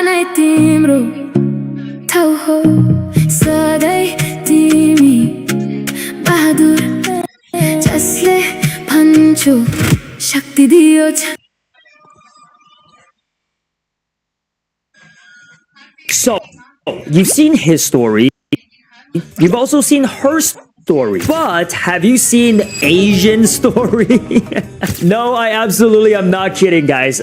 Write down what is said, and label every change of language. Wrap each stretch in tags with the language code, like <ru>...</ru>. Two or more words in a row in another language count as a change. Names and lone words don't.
<ne>नै तिम्रो ठाउँ हो सधैँ तिमी बहादुर जसले भन्छु शक्ति दियो छ।</ne> <en>So, you've seen his story, you've also seen her story, but have you seen Asian story? No, I absolutely am not kidding, guys.</en>